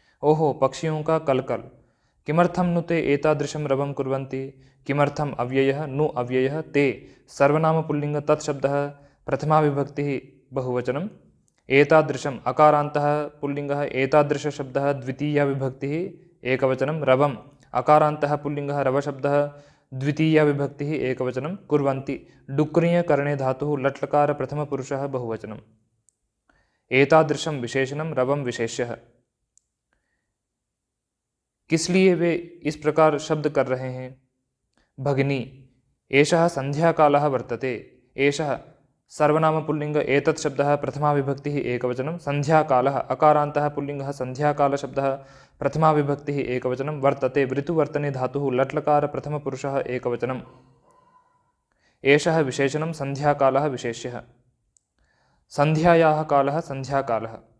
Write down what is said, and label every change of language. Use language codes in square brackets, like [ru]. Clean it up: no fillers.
[hi] ओहो पक्षियों का कलकल। [sa] किमर्थं नु ते एतादृशं रवं कुर्वन्ति किमर्थम् अव्ययः नु अव्ययः ते सर्वनाम पुल्लिंग तत्शब्दः प्रथमा विभक्तिः बहुवचनं एतादृशम् अकारान्तः पुल्लिंगः एतादृश शब्दः द्वितीया विभक्तिः एकवचनं रवम् अकारान्तः पुल्लिंगः रवशब्दः द्वितीया विभक्तिः एकवचनं कुर्वन्ति डुक्रिय करणे धातुः लट् लकार प्रथमपुरुषः बहुवचनम् एतादृशं विशेषणं रवं विशेष्यः। [hi] किस लिए वे इस प्रकार शब्द कर रहे हैं। [sa] भगिनी एषः संध्याकालः वर्तते एषः सर्वनाम पुल्लिंग एतत् शब्दः प्रथमा विभक्तिः एकवचनं। सन्ध्याकालः अकारान्तः पुल्लिङ्गः सन्ध्याकालशब्दः प्रथमा विभक्तिः एकवचनं। वर्तते वृत्तुवर्तने धातुः लट्लकार प्रथमपुरुषः एकवचनम्। एषः विशेषणं सन्ध्याकालः विशेष्यः। सन्ध्यायाः कालः सन्ध्याकालः।